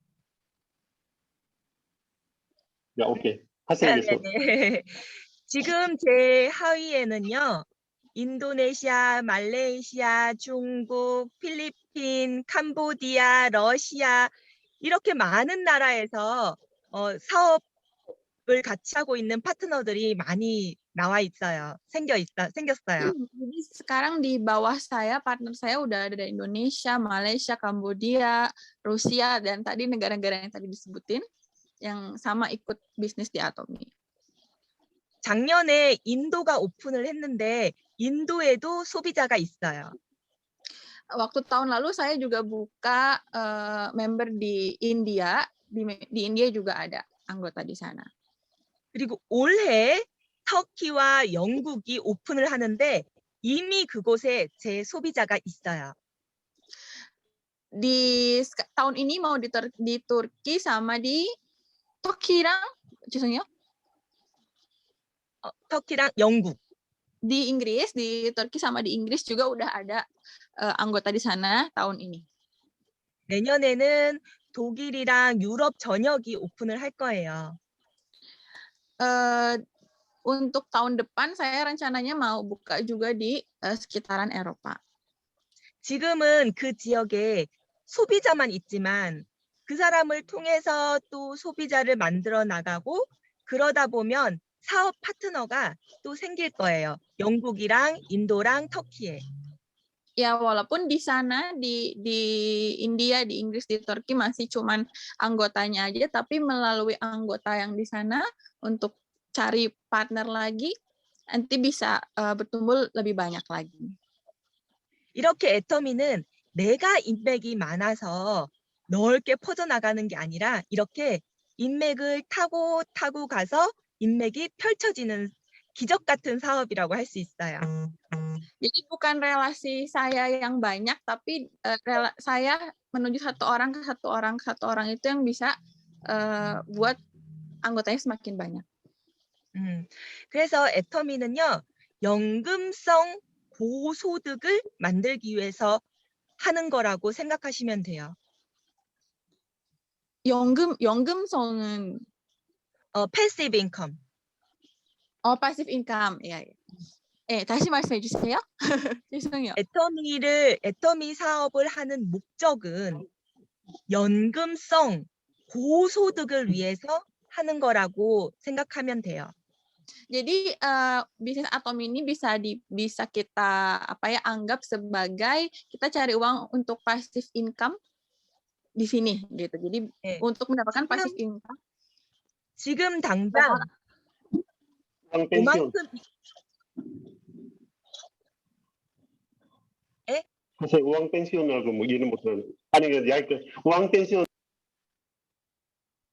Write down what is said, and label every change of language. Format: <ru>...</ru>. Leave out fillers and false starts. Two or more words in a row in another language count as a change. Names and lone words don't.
<ko>야, 오케이. 하세요. 네. 지금 제 하위에는요. 인도네시아, 말레이시아, 중국, 필리핀, 캄보디아, 러시아 이렇게 많은 나라에서 사업을 같이 하고 있는 파트너들이 많이 나와 있어요. 생겼어요.</ko> <id>Jadi sekarang di bawah saya, partner saya udah ada dari Indonesia, Malaysia, Kambodia, Rusia, dan tadi negara-negara yang tadi disebutin yang sama ikut bisnis di Atomi.</id> <ko>작년에 인도가 오픈을 했는데 인도에도 소비자가 있어요.</ko> <id>Waktu tahun lalu saya juga buka member di India, di India juga ada anggota di sana.</id> <ko>그리고 올해 터키와 영국이 오픈을 하는데 이미 그곳에 제 소비자가 있어요.</ko> <id>Di tahun ini mau di Turki sama di</id> <ko>터키랑 죄송해요. 터키랑 영국.</ko> <id>Di Inggris, di Turki sama di Inggris juga udah ada anggota di sana tahun ini.</id> <ko>내년에는 독일이랑 유럽 전역이 오픈을 할 거예요.</ko> <id>Untuk tahun depan saya rencananya mau buka juga di sekitaran Eropa.</id> <ko>지금은 그 지역에 소비자만 있지만 그 사람을 통해서 또 소비자를 만들어 나가고 그러다 보면 사업 파트너가 또 생길 거예요. 영국이랑 인도랑 터키에.</ko> <id>Ya walaupun di sana di India, di Inggris, di Turki masih cuman anggotanya aja, tapi melalui anggota yang di sana untuk cari partner lagi, nanti bisa bertumbuh lebih banyak lagi.</id> <ko>이렇게 애터미는 내가 인맥이 많아서 넓게 퍼져나가는 게 아니라 이렇게 인맥을 타고 가서 인맥이 펼쳐지는 기적 같은 사업이라고 할 수 있어요.</ko> <id>Jadi bukan relasi saya yang banyak, tapi saya menuju satu orang ke satu orang itu yang bisa buat anggotanya semakin banyak.</id> <ko>그래서 애터미는요, 연금성 고소득을 만들기 위해서 하는 거라고 생각하시면 돼요. 연금성은</ko> <en>passive income. passive income.</en> <ko>야. 다시 말씀해 주세요. 죄송해요. 애터미 사업을 하는 목적은 연금성 고소득을 위해서 하는 거라고 생각하면 돼요.</ko> <id>Jadi bisnis Atomi ini bisa kita anggap sebagai kita cari uang untuk</id> <en>passive income</en> <id>di sini gitu. Jadi untuk mendapatkan</id> <en>passive income.</en> <ko>지금 당장 펜션. 우왕 펜션하고 뭐 이런 것들은 아니 우왕 펜션</ko>